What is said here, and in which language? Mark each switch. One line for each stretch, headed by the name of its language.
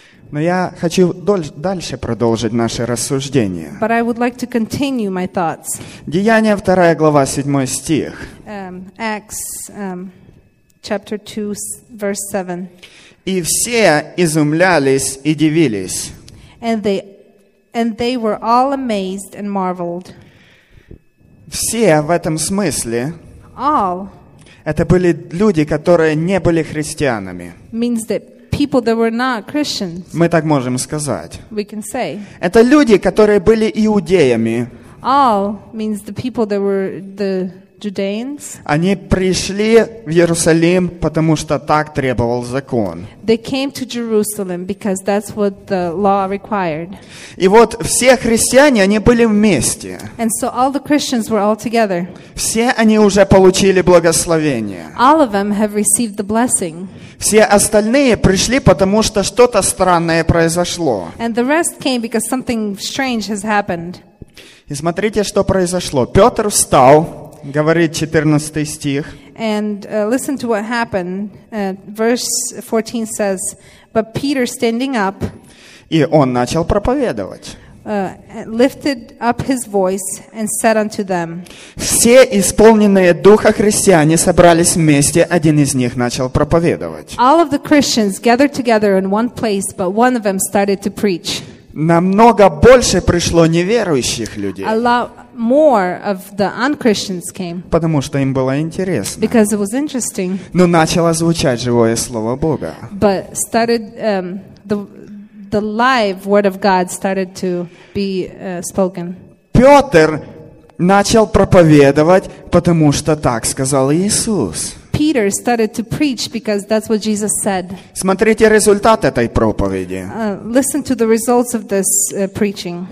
Russian: Но я хочу дальше продолжить наше рассуждение.
English: But I would like to continue my thoughts.
Russian: Деяния 2 глава 7 стих.
English: Acts chapter 2 verse 7.
Russian: И все изумлялись и дивились.
English: And they were all amazed and marveled.
Russian: Все в этом смысле.
English: All.
Russian: Это были люди, которые не были христианами.
English: Means that people that were not Christians.
Russian: Мы так можем сказать.
English: We can say.
Russian: Это люди, которые были иудеями.
English: All means the people that were the Judeans.
Russian: Они пришли в Иерусалим, потому что так требовал закон.
English: They came to Jerusalem because that's what the law required.
Russian: И вот все христиане, они были вместе.
English: And so all the Christians were all together.
Russian: Все они уже получили благословение.
English: All of them have received the blessing.
Russian: Все остальные пришли, потому что что-то странное произошло.
English: And the rest came because something strange has happened.
Russian: И смотрите, что произошло. Петр встал, говорит 14 стих.
English: And listen to what happened. Verse 14 says, but Peter standing up,
Russian: и он начал проповедовать.
English: Lifted up his voice and said unto them.
Russian: Все исполненные духа христиане собрались вместе. Один из них начал проповедовать.
English: All of the Christians gathered together in one place, but one of them started to preach.
Russian: Намного больше пришло неверующих людей.
English: A lot more of the unchristians came.
Russian: Потому что им было интересно.
English: Because it was interesting.
Russian: Но начало звучать живое слово Бога.
English: But started the live word of God started to be spoken.
Russian: Петр начал проповедовать, потому что так сказал Иисус.
English: Peter started to preach because that's what Jesus said.
Russian: Смотрите результат этой проповеди.
English: Listen to the results of this preaching.